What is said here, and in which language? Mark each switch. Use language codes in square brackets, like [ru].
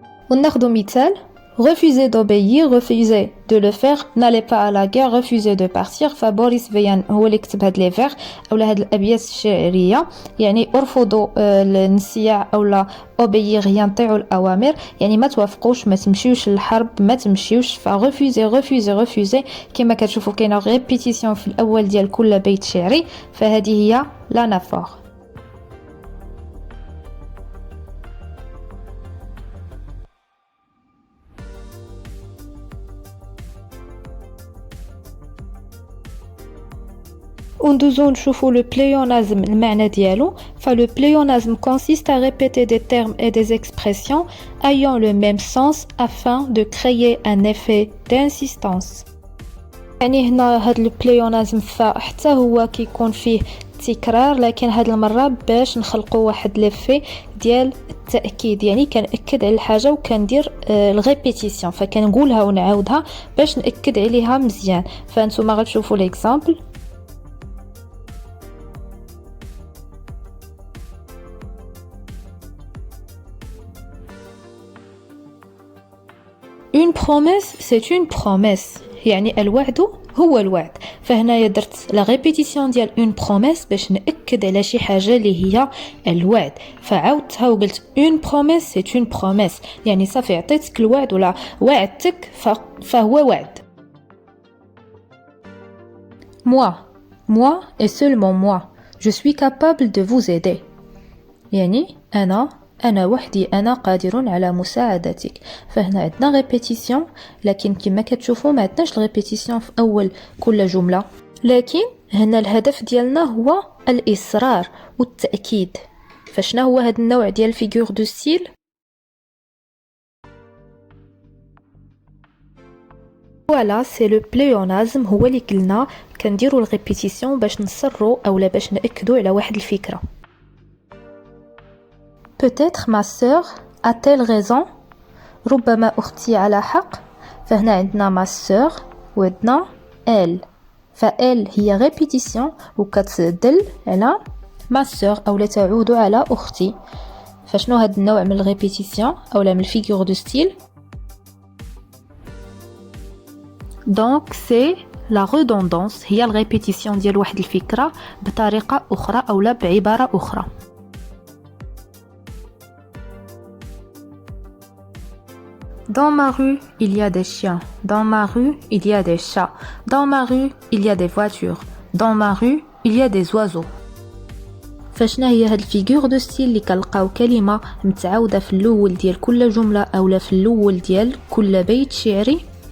[ar] وناخذ مثال: [fr] refuser d'obéir, refuser de le faire, n'allez pas à la guerre, refuser de partir. [ar] فبوريس فيان هو اللي كتب هاد لي فيغ اولا هاد الابيات الشعريه، يعني ارفضوا النسياع اولا اوبيير هي نطيعوا الاوامر، يعني ما توافقوش، ما تمشيوش للحرب، ما تمشيوش. فريفوزي ريفوزي ريفوزي كما كتشوفوا كاينه ريبيتيسيون في الاول ديال كل بيت شعري، فهذه هي لانافور. وندوزو نشوفو لو pléonasme المعنى ديالو. [fr] فلو pléonasme consiste à répéter des termes et des expressions ayant le même sens afin de créer un effet d'insistance. [ar] يعني هنا هاد البليونازم فحتى هو كيكون فيه تكرار، لكن هاد المره باش نخلقوا واحد ليفي ديال التاكيد، يعني كنأكد على الحاجه وكندير الريبيتيسيون، فكنقولها ونعاودها باش نأكد عليها مزيان. فانتوما غتشوفوا ليكزامبل: [fr] Une promesse, c'est une promesse. [ar] يعني الوعد هو الوعد. فهنايا درت لا ريبيتيسيون ديال une promesse باش نأكد على شي حاجة اللي هي الوعد، فعاودتها وقلت [fr] une promesse c'est une promesse، [ar] يعني صافي عطيتك الوعد ولا وعدتك فهو وعد. [fr] moi et seulement moi je suis capable de vous aider، [ar] يعني أنا وحدي، أنا قادر على مساعدتك. فهنا عندنا ريبيتيسيون، لكن كما كتشوفوا ما عندناش الريبيتيسيون في أول كل جملة، لكن هنا الهدف ديالنا هو الإصرار والتأكيد. فشنا هو هذا النوع ديال فيغور دو ستيل؟ فوالا سي لو بليونازم، هو اللي قلنا كنديروا الريبيتيسيون باش نصروا اولا باش نأكدوا على واحد الفكرة. [fr] Peut-être ma sœur a-t-elle raison؟ [ar] ربما أختي على حق. فهنا عندنا ma sœur وعندنا elle، فelle هي ريبيتيسيون وكتدل على ma sœur أو تعود على أختي. فشنو هاد النوع من الريبيتيسيون أولا من الفيغور دو ستيل؟ دونك سي لا ريدوندونس، هي الريبيتيسيون ديال واحد الفكرة بطريقة أخرى أولا بعبارة أخرى. [fr] Dans ma rue, il y a des chiens. Dans ma rue, il y a des chats. Dans ma rue, il y a des voitures. Dans ma rue, il y a des oiseaux. [ar] فشنا هي هاد الفيغور دو ستيل اللي كنلقاو كلمة متعاودة في الأول ديال كل جملة أولا في الأول ديال كل بيت شعري.